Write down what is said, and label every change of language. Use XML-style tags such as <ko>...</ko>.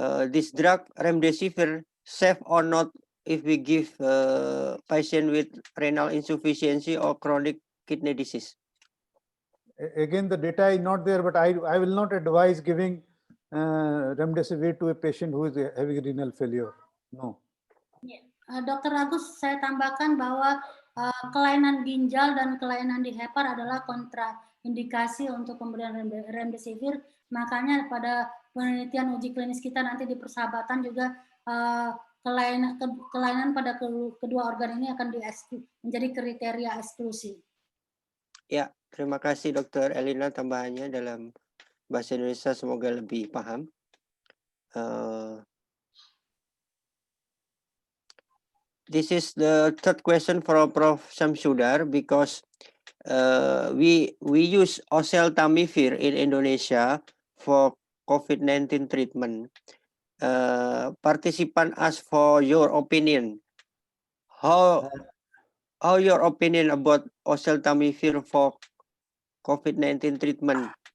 <en>This drug remdesivir safe or not if we give patient with renal insufficiency or chronic kidney disease? Again, the data is not there, but I will not advise giving remdesivir to a patient who is having renal failure. No. Dr.</en> <id>Agus, saya tambahkan bahwa kelainan ginjal dan kelainan di hepar adalah kontraindikasi untuk pemberian remdesivir. Makanya pada penelitian uji klinis kita nanti di persahabatan juga kelainan pada kedua organ ini akan menjadi kriteria eksklusi. Ya, terima kasih Dr. Elina tambahannya dalam bahasa Indonesia, semoga lebih paham.</id> <en>This is the third question from Prof. Samsudar, because we use oseltamivir in Indonesia for COVID-19 treatment. Participant ask for your opinion. How your opinion about oseltamivir for COVID-19 treatment?</en>